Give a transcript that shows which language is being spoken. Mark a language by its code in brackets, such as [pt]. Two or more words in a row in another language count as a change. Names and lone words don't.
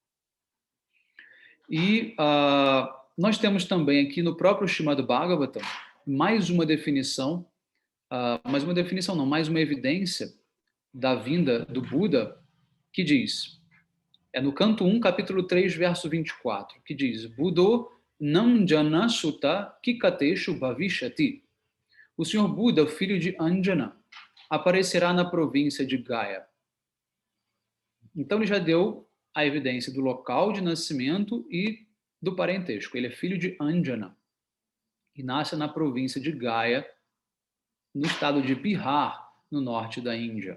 [pt] E nós temos também aqui no próprio Srimad Bhagavatam mais uma definição, mais uma evidência da vinda do Buda, que diz, no canto 1, capítulo 3, verso 24, que diz, [sa] बुद्धो नाम्ना अञ्जन सुतः कीकटेषु भविष्यति. [pt] O Senhor Buda, o filho de Anjana, aparecerá na província de Gaya. Então ele já deu a evidência do local de nascimento e do parentesco. Ele é filho de Anjana e nasce na província de Gaya, no estado de Bihar, no norte da Índia.